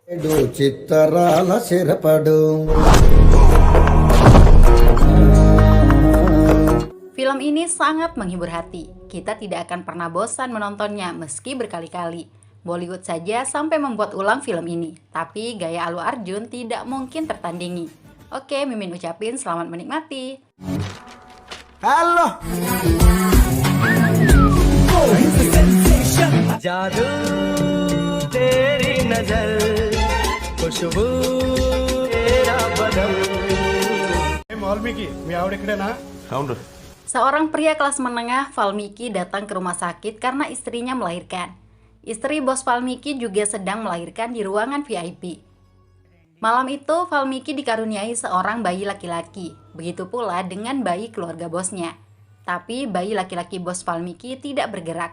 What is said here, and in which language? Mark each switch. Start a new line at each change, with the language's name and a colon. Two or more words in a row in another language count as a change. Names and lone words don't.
Indonesian: Film ini sangat menghibur hati. Kita tidak akan pernah bosan menontonnya meski berkali-kali. Bollywood saja sampai membuat ulang film ini. Tapi gaya Allu Arjun tidak mungkin tertandingi. Oke, Mimin ucapin selamat menikmati. Halo.
Hindi: जादू तेरी नजर खुशबू तेरा बदन वाल्मीकि
Marathi: मी आवड इकडे ना
Telugu: అవును.
Indonesian: Seorang pria kelas menengah, Valmiki, datang ke rumah sakit karena istrinya melahirkan. Istri bos Valmiki juga sedang melahirkan di ruangan VIP. Malam itu, Valmiki dikaruniai seorang bayi laki-laki. Begitu pula dengan bayi keluarga bosnya. Tapi bayi laki-laki bos Valmiki tidak bergerak.